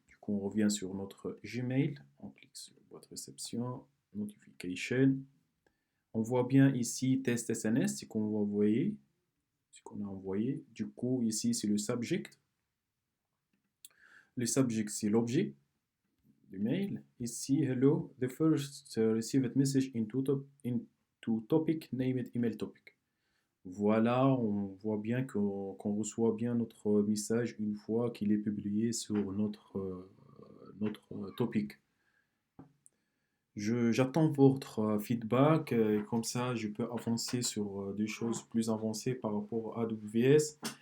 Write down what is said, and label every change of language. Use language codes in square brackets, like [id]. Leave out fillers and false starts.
[fr] Du coup, on revient sur notre Gmail, on clique sur boîte réception, notification. On voit bien ici test SNS, ce qu'on va envoyer, ce qu'on a envoyé. Du coup, ici, c'est le subject. Le subject, c'est l'objet du mail. Ici, [en] hello, the first received message into topic, named email topic. [fr] Voilà, on voit bien qu'on reçoit bien notre message une fois qu'il est publié sur notre topic. J'attends votre feedback, comme ça je peux avancer sur des choses plus avancées par rapport à AWS.